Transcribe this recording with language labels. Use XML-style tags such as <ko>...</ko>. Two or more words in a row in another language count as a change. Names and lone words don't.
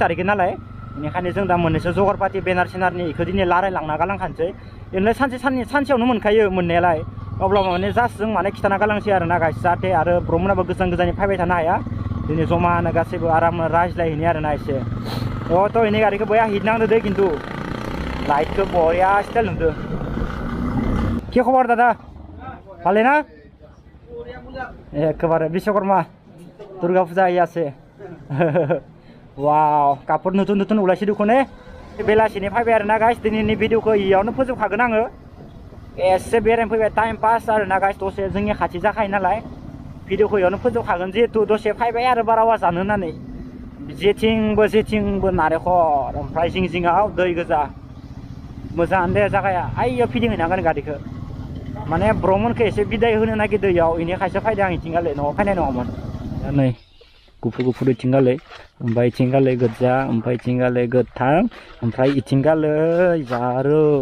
<brx>तारिख नालाय बेनिखायनो जों दा मोननैसो जगार पार्टि बेनार सेनारनि बेखौ दिनै रायलायलांना गालांखानोसै ओरैनो सानसेयावनो मोनखायो मोननायालाय अब्लाबो माने जास्ट जों माने खिथाना गालांसै आरोना गाइस जाहाथे आरो ब्र'मोनाबो गोजाननि फैबाय थानो हाया दिनै जमानो गासैबो आराम रायज्लायहैनि आरोना एसे थ' इनि गारिखौ बया हिट नांदो दे खिन्थु लाइटखौ बया स्टाइल नुदो</brx> <bn>কি খবর দাদা ভালো না একেবারে বিশ্বকর্মা দুর্গা পূজা আছে ওয়াও কাপড় নতুন উলাইছে</bn> <brx>दुखने बेलासिनि फैबाय आरोना गाइस दिनैनि भिडिअखौ इयावनो फोजोबखागोन आङो एसे बेरायनो फैबाय टाइम पास आरोना गाइस दसे जोंनि खाथि जाखायो नालाय भिडिअखौ इयावनो फोजोबखागोन जिहेतु दसे फैबाय आरो बारावा जानो होननानै जेथिंबो नारेंखल ओमफ्राय जिङाव दै गोजा मोजां दे जागाया आइयो फिदिंहैनांगोन गारिखौ माने ब्र'मोनखौ एसे बिदाय होनो नागिरदों इयाव इनिखायसो फैदों आं इथिंगालै न'आव फैनाय नङामोन नै गुफुर इथिंगालै ओमफ्राय इथिंगालै गोजा ओमफ्राय इथिंगालै गोथां ओमफ्राय इथिंगालै जारौ</brx>